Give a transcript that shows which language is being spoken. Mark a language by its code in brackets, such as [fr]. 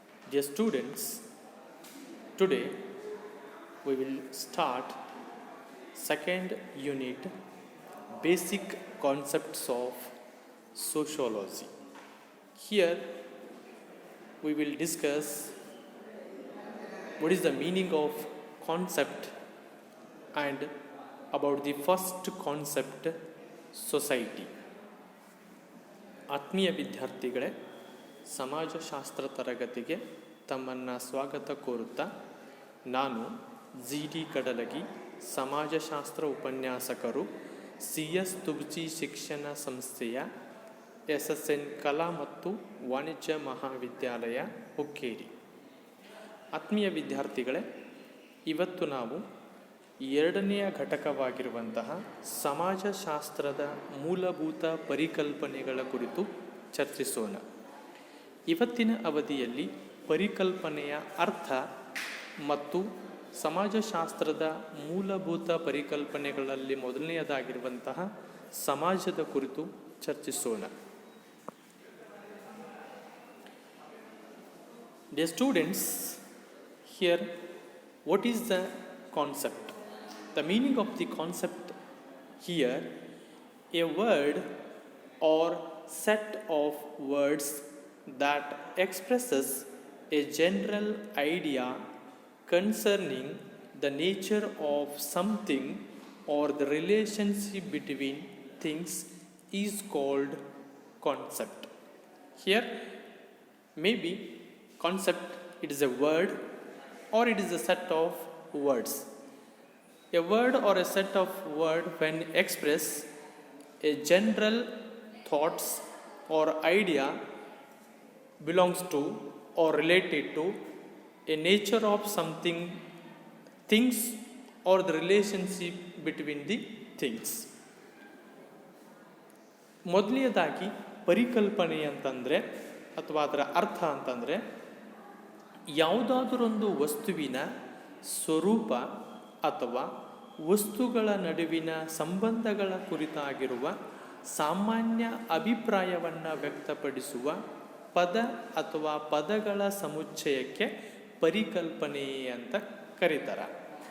[en] Dear students, today we will start second unit, basic concepts of sociology. Here we will discuss what is the meaning of concept and about the first concept, society. [kn] ಆತ್ಮೀಯ ವಿದ್ಯಾರ್ಥಿಗಳೇ, ಸಮಾಜಶಾಸ್ತ್ರ ತರಗತಿಗೆ ತಮ್ಮನ್ನು ಸ್ವಾಗತ ಕೋರುತ್ತಾ ನಾನು ಜಿ.ಡಿ. ಕಡಲಗಿ, ಸಮಾಜಶಾಸ್ತ್ರ ಉಪನ್ಯಾಸಕರು, ಸಿ.ಎಸ್. ತುಬ್ಜಿ ಶಿಕ್ಷಣ ಸಂಸ್ಥೆಯ SSN ಕಲಾ ಮತ್ತು ವಾಣಿಜ್ಯ ಮಹಾವಿದ್ಯಾಲಯ ಹುಕ್ಕೇರಿ. ಆತ್ಮೀಯ ವಿದ್ಯಾರ್ಥಿಗಳೇ, ಇವತ್ತು ನಾವು ಎರಡನೆಯ ಘಟಕವಾಗಿರುವಂತಹ ಸಮಾಜಶಾಸ್ತ್ರದ ಮೂಲಭೂತ ಪರಿಕಲ್ಪನೆಗಳ ಕುರಿತು ಚರ್ಚಿಸೋಣ. ಇವತ್ತಿನ ಅವಧಿಯಲ್ಲಿ ಪರಿಕಲ್ಪನೆಯ ಅರ್ಥ ಮತ್ತು ಸಮಾಜಶಾಸ್ತ್ರದ ಮೂಲಭೂತ ಪರಿಕಲ್ಪನೆಗಳಲ್ಲಿ ಮೊದಲನೆಯದಾಗಿರುವಂತಹ ಸಮಾಜದ ಕುರಿತು ಚರ್ಚಿಸೋಣ. [en] Dear students, here what is the concept? The meaning of the concept here, a word or set of words that expresses a general idea concerning the nature of something or the relationship between things is called concept. Here maybe concept, it is a word or it is a set of words. A word or a set of words when express a general thoughts or idea belongs to or related to a nature of something, things or the relationship between the things. [kn] ಮೊದಲನೇದಾಗಿ ಪರಿಕಲ್ಪನೆ ಅಂತಂದರೆ ಅಥವಾ ಅದರ ಅರ್ಥ ಅಂತಂದರೆ ಯಾವುದಾದರೊಂದು ವಸ್ತುವಿನ ಸ್ವರೂಪ ಅಥವಾ ವಸ್ತುಗಳ ನಡುವಿನ ಸಂಬಂಧಗಳ ಕುರಿತಾಗಿರುವ ಸಾಮಾನ್ಯ ಅಭಿಪ್ರಾಯವನ್ನು ವ್ಯಕ್ತಪಡಿಸುವ ಪದ ಅಥವಾ ಪದಗಳ ಸಮುಚ್ಚಯಕ್ಕೆ ಪರಿಕಲ್ಪನೆ ಅಂತ ಕರೀತಾರೆ.